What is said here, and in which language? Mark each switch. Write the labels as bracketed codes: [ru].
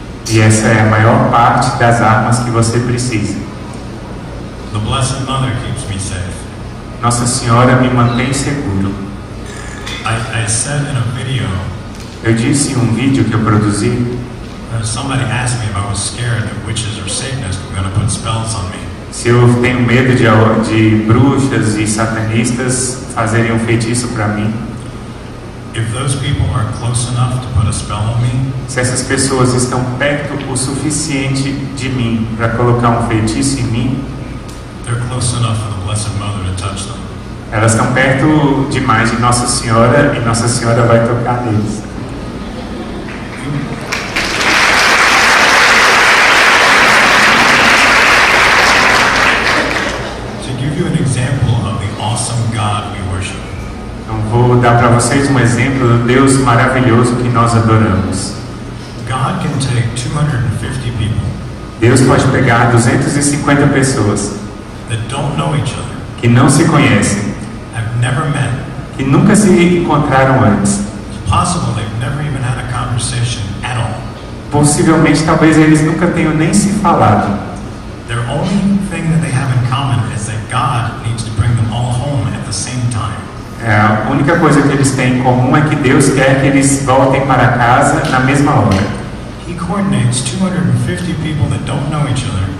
[pt] E essa é a maior parte das armas que você precisa. [en] The Blessed Mother keeps me safe. [pt] Nossa Senhora me mantém seguro. [en] I said in a video, [pt] eu disse em um vídeo que eu produzi, [en] somebody asked me if I was scared that witches or Satanists were going to put spells on me. [pt] Se eu tenho medo de bruxas e satanistas fazerem um feitiço para mim. [en] If those people are close enough to put a spell on me, [pt] se essas pessoas estão perto o suficiente de mim para colocar um feitiço em mim, [en] they're close enough for the Blessed Mother to touch them. [pt] Elas estão perto demais de Nossa Senhora e Nossa Senhora vai tocar neles. [en] To give you an example of the awesome God we worship. [pt] Então vou dar para vocês um exemplo do Deus maravilhoso que nós adoramos. [en] God can take 250 people. [pt] Deus pode pegar 250 pessoas [en] that don't know each other, [pt] que não se conhecem, [en] have never met, [pt] que nunca se encontraram antes. [en] It's possible they've never even had a conversation at all. [pt] Possivelmente, talvez eles nunca tenham nem se falado. [en] The only thing that they have in common is that God needs to bring them all home at the same time. [pt] A única coisa que eles têm em comum é que Deus quer que eles voltem para casa na mesma hora. [en] He coordinates 250 people that don't know each other.